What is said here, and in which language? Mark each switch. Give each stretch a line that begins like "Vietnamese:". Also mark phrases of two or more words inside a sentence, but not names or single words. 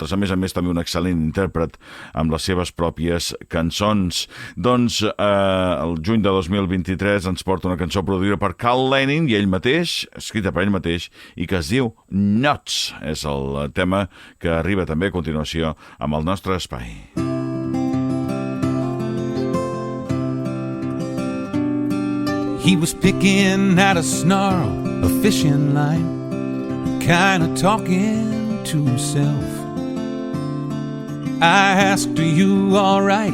Catalan: A més, també un excel·lent intèrpret amb les seves pròpies cançons. Doncs el juny de 2023 ens porta una cançó produïda per Carl Lenin i ell mateix, escrita per ell mateix, i que es diu Nuts. És el tema que arriba també a continuació amb el nostre espai.
English: He was picking at a snarl, a fishing line, kinda talking to himself. I asked, are you alright?